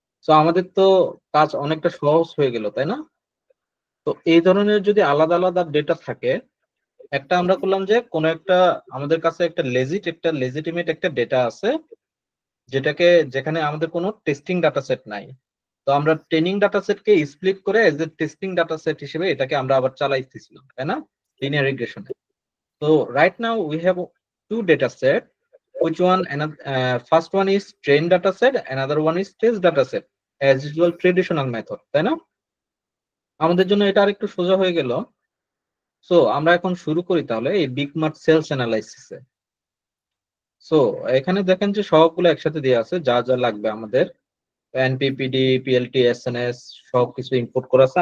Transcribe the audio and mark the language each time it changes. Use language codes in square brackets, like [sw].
[bn] তো আমাদের তো কাজ অনেকটা সহজ হয়ে গেল, তাই না? তো এই ধরনের যদি আলাদা আলাদা ডেটা থাকে, একটা আমরা করলাম যে কোন একটা আমাদের কাছে একটা লেজিটিমেট একটা ডেটা আছে, যেখানে আমাদের কোনো টেস্টিং ডাটা সেট নাই। তো আমরা ট্রেনিং ডাটা সেটকে স্প্লিট করে as a testing data set হিসেবে এটাকে আমরা আবার চালাইতেছিলাম, তাই না? Linear রিগ্রেশনে। [en] So right now we have two data set. Which one? First one is train data set, another one is test data set. As usual, traditional method, [bn] তাই না? আমাদের জন্য এটা আর একটু সোজা হয়ে গেল। সো আমরা এখন শুরু করি তাহলে এই বিগ মার্ট সেলস অ্যানালাইসিসে। সো এখানে দেখেন যে সবগুলো একসাথে দেওয়া আছে, যা যা লাগবে আমাদের এনপিপিডি, পিএলটি, এসএনএস সবকিছু ইনপুট করা আছে।